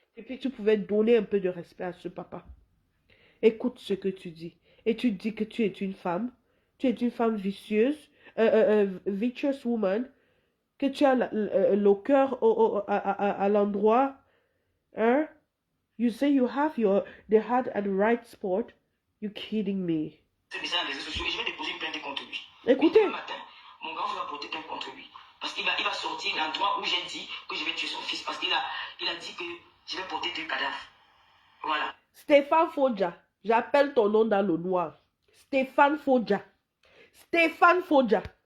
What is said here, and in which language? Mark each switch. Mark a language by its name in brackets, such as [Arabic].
[French] Et puis tu pouvais donner un peu de respect à ce papa. Écoute ce que tu dis. Et tu dis que tu es une femme. Tu es une femme vicieuse. [English] Vicious woman. [French] Que tu as le cœur à l'endroit. Hein? [English] You say you have the heart at the right spot. You kidding me? [French] C'est bizarre les réseaux sociaux et je vais déposer une plainte contre lui. Écoutez. Demain matin, mon grand frère va porter plainte contre lui. Parce qu'il va sortir l'endroit où j'ai dit que je vais tuer son fils. Parce qu'il a dit que je vais porter deux cadavres. Voilà. Stéphane Fodja. J'appelle ton nom dans le noir. Stéphane Fodja. Stéphane Fodja.